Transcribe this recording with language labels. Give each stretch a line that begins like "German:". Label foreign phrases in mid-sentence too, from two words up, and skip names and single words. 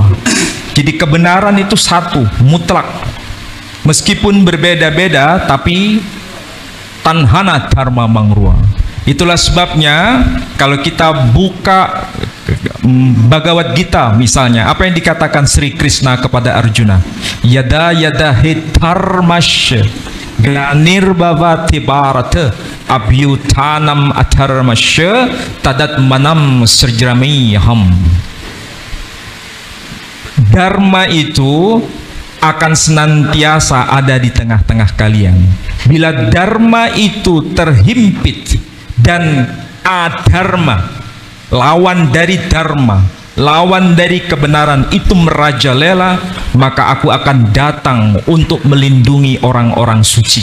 Indonesian: Jadi kebenaran itu satu, mutlak. Meskipun berbeda-beda tapi
Kawi: tanhana dharma mangrua.
Indonesian: Itulah sebabnya kalau kita buka Bhagavad Gita misalnya, apa yang dikatakan Sri Krishna kepada Arjuna?
Sanskrit: Yada yada hitarmasya glanirbhavati bharata abhyutanam atharmasya tadat manam srjramiham.
Indonesian: Dharma itu akan senantiasa ada di tengah-tengah kalian. Bila dharma itu terhimpit dan adharma, lawan dari dharma, lawan dari kebenaran itu merajalela, maka aku akan datang untuk melindungi orang-orang suci.